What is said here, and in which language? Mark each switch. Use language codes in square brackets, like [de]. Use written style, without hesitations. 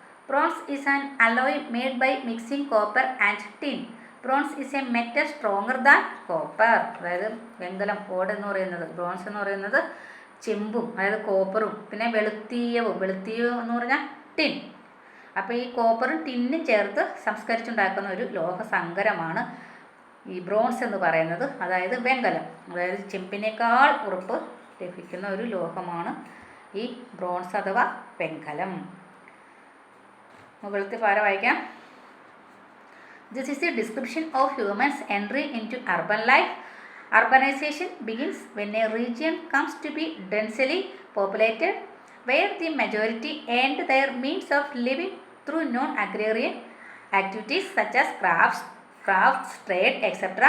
[en] Bronze is an alloy made by mixing copper and tin. Bronze is a metal stronger than copper. [ml] അതായത് വെങ്കലം, ഓട് എന്ന് പറയുന്നത്, bronze എന്ന് പറയുന്നത് ചെമ്പും അതായത് കോപ്പറും പിന്നെ വെളുത്തീയവും എന്ന് പറഞ്ഞാൽ ടിൻ. അപ്പോൾ ഈ കോപ്പറും ടിന്നും ചേർത്ത് സംസ്കരിച്ചുണ്ടാക്കുന്ന ഒരു ലോഹസങ്കരമാണ് ഈ ബ്രോൺസ് എന്ന് പറയുന്നത്. അതായത് വെങ്കലം, അതായത് ചെമ്പിനേക്കാൾ ഉറപ്പ് ലഭിക്കുന്ന ഒരു ലോഹമാണ് ഈ ബ്രോൺസ് അഥവാ വെങ്കലം. മുകളിലത്തെ പാര വായിക്കാം. [en] This is a description of humans' entry into urban life. Urbanization begins when a region comes to be densely populated, where the majority earned their means of living through non-agrarian activities such as crafts, trade, etc.